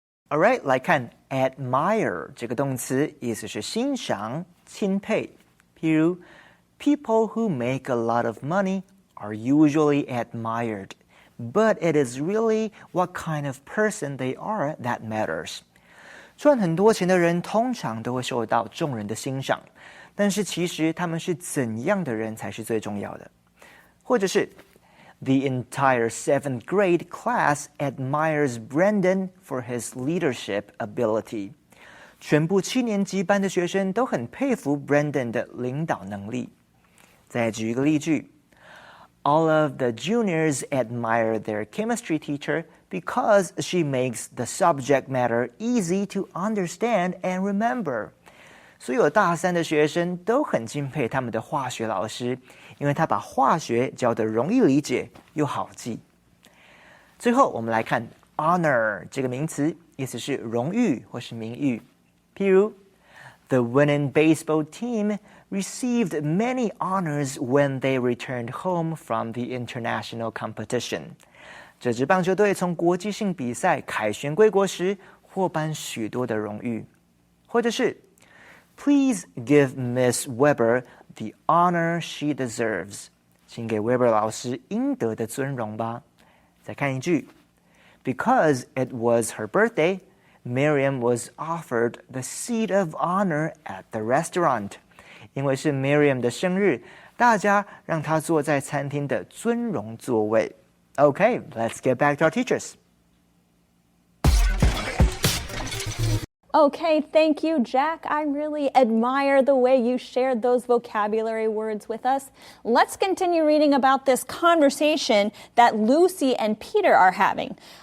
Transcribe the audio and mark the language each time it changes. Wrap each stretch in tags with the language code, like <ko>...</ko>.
<zh>Alright， 来看 admire 这个动词，意思是欣赏、钦佩。</zh> <en>譬如，People who make a lot of money are usually admired, but it is really what kind of person they are that matters.</en> <zh>赚很多钱的人通常都会受到众人的欣赏，但是其实他们是怎样的人才是最重要的。或者是</zh> <en>The entire 7th grade class admires Brendan for his leadership ability.</en> <zh>全部7年级班的学生都很佩服 Brendan 的领导能力。</zh> <en>再举一个例句 All of the juniors admire their chemistry teacher because she makes the subject matter easy to understand and remember.</en> <zh>所有大3的学生都很敬佩他们的化学老师，因为他把化学教得容易理解又好记。最后我们来看 honor 这个名词，意思是荣誉或是名誉。</zh> <en>譬如 The winning baseball team received many honors when they returned home from the international competition.</en> <zh>这支棒球队从国际性比赛凯旋归国时获颁许多的荣誉。</zh> <en>或者是 Please give Miss Weber the honor she deserves.</en> <zh>请给 Weber 老师应得的尊荣吧。</zh> <en>再看一句 Because it was her birthday, Miriam was offered the seat of honor at the restaurant.</en> <zh>因为是 Miriam 的生日，大家让她坐在餐厅的尊荣座位。</zh> <en>Okay, let's get back to our teachers. Okay, thank you, Jack. I really admire the way you shared those vocabulary words with us. Let's continue reading about this conversation that Lucy and Peter are having.</en>